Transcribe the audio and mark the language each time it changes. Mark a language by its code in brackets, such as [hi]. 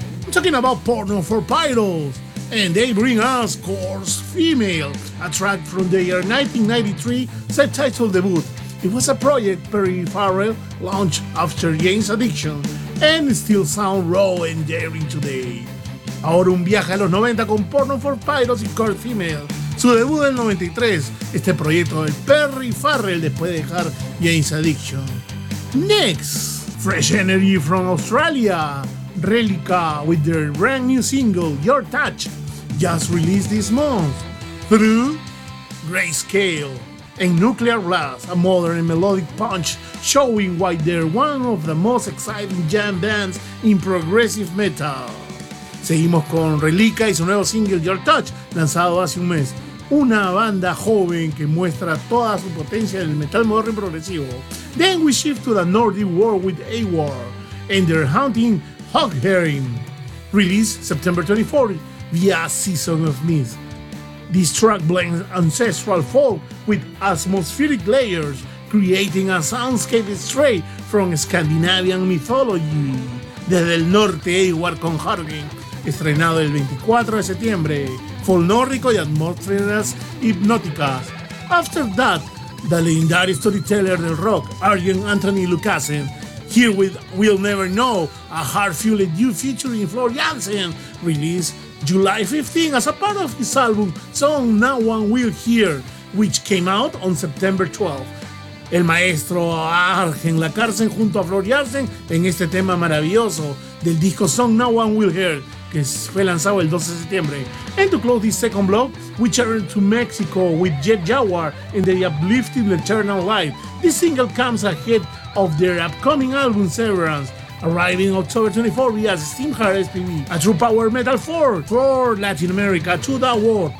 [en] I'm talking about Porno for Pyros. And they bring us Coarse Female, a track from their 1993 self-titled debut. It was a project Perry Farrell launched after Jane's addiction, and still sound raw and daring today. [es] Ahora un viaje a los 90 con Porno for Pyros y Coarse Female. Su debut en 93, este proyecto del Perry Farrell después de dejar Jane's addiction. [en] Next, Fresh Energy from Australia. Relica with their brand new single, Your Touch, just released this month, through Grayscale and Nuclear Blast, a modern and melodic punch showing why they're one of the most exciting jam bands in progressive metal. [es] Seguimos con Relica y su nuevo single, Your Touch, lanzado hace un mes. Una banda joven que muestra toda su potencia en el metal moderno y progresivo. [en] Then we shift to the Nordic world with AWOR and their haunting Hog Herring, released September 24 via Season of Mist. This track blends ancestral folk with atmospheric layers, creating a soundscape straight from Scandinavian mythology. [es] Desde el Norte, AWOR con Herring, estrenado el 24 de septiembre, folnórico y atmósferas hipnóticas. [en] After that, the legendary storyteller [es] del rock, [en] Arjen Anthony Lucassen, here with We'll Never Know, a heart-fueled new featuring Flor Jansen, released July 15 as a part of his album Song No One Will Hear, which came out on September 12. [es] El maestro Arjen Lucassen junto a Flor Jansen en este tema maravilloso del disco Song No One Will Hear, que fue lanzado el 12 de septiembre. [en] And to close this second block, we turn to Mexico with Jet Jaguar and the uplifting Eternal Life. This single comes ahead of their upcoming album Severance, arriving October 24 via Steamheart SPV, a true power metal force for Latin America to the world.